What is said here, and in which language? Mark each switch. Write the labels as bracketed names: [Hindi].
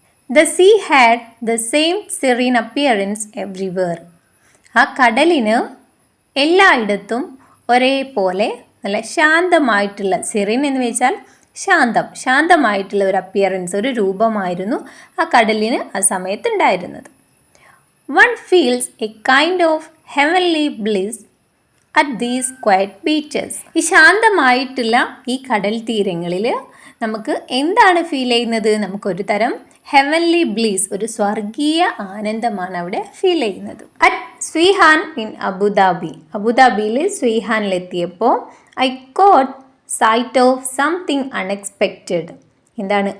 [English] The sea had the same serene appearance everywhere. [Malayalam] ആ കടലിന് എല്ലായിടത്തും ഒരേപോലെ നല്ല ശാന്തമായിട്ടുള്ള, സെറീൻ എന്ന് വെച്ചാൽ ശാന്തമായിട്ടുള്ള ഒരു അപ്പിയറൻസ്, ഒരു രൂപമായിരുന്നു ആ കടലിന് ആ സമയത്ത് ഉണ്ടായിരുന്നത്. [English] One feels a kind of heavenly bliss at these quiet beaches. [Malayalam] ഈ ശാന്തമായിട്ടുള്ള ഈ കടൽ തീരങ്ങളിൽ നമുക്ക് എന്താണ് ഫീൽ ചെയ്യുന്നത്? നമുക്കൊരു തരം [English] heavenly bliss, [Malayalam] ഒരു സ്വർഗീയ ആനന്ദമാണ് അവിടെ ഫീൽ ചെയ്യുന്നത്. [English] at Sweihan in [Malayalam] അബുദാബിയിൽ സ്വീഹാനിലെത്തിയപ്പോൾ [English] I caught sight of something unexpected. [Malayalam] എന്താണ്?